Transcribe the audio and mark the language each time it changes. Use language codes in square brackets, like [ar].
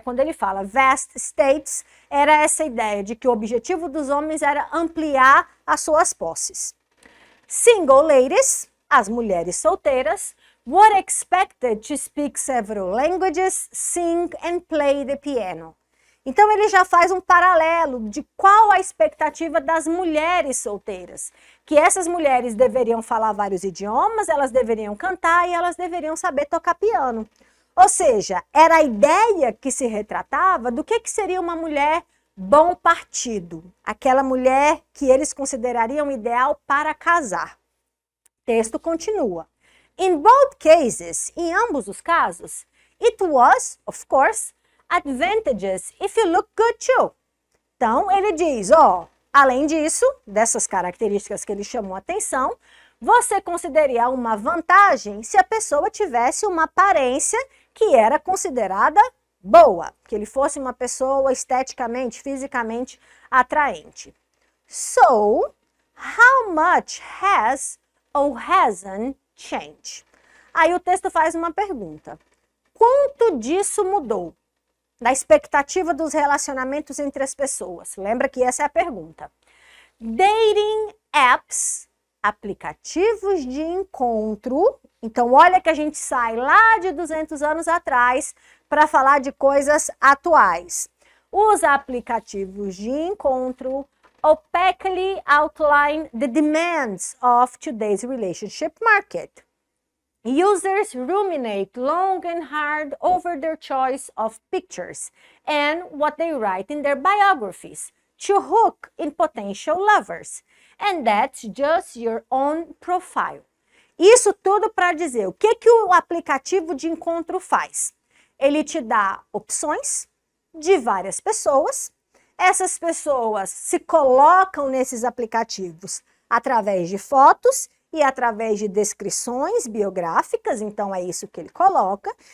[pt] Quando ele fala [en] vast estates, [pt] era essa ideia de que o objetivo dos homens era ampliar as suas posses. [en] Single ladies, [pt] as mulheres solteiras, [en] were expected to speak several languages, sing and play the piano. [pt] Então ele já faz um paralelo de qual a expectativa das mulheres solteiras, que essas mulheres deveriam falar vários idiomas, elas deveriam cantar e elas deveriam saber tocar piano. Ou seja, era a ideia que se retratava do que seria uma mulher bom partido, aquela mulher que eles considerariam ideal para casar. Texto continua. [en] In both cases, [pt] em ambos os casos, [en] it was, of course, advantageous if you look good too. [pt] Então, ele diz, além disso, dessas características que ele chamou a atenção, você consideraria uma vantagem se a pessoa tivesse uma aparência que era considerada boa, que ele fosse uma pessoa esteticamente, fisicamente atraente. [en] So, how much has or hasn't changed? [pt] Aí o texto faz uma pergunta. Quanto disso mudou? Da expectativa dos relacionamentos entre as pessoas. Lembra que essa é a pergunta. [en] Dating apps, [pt] aplicativos de encontro. Então, olha que a gente sai lá de 200 anos atrás para falar de coisas atuais. Os aplicativos de encontro [en] opaquely outline the demands of today's relationship market. Users ruminate long and hard over their choice of pictures and what they write in their biographies to hook in potential lovers. And that's just your own profile. [pt] Isso tudo para dizer o que o aplicativo de encontro faz. Ele te dá opções de várias pessoas. Essas pessoas se colocam nesses aplicativos através de fotos e através de descrições biográficas, então é isso que ele coloca.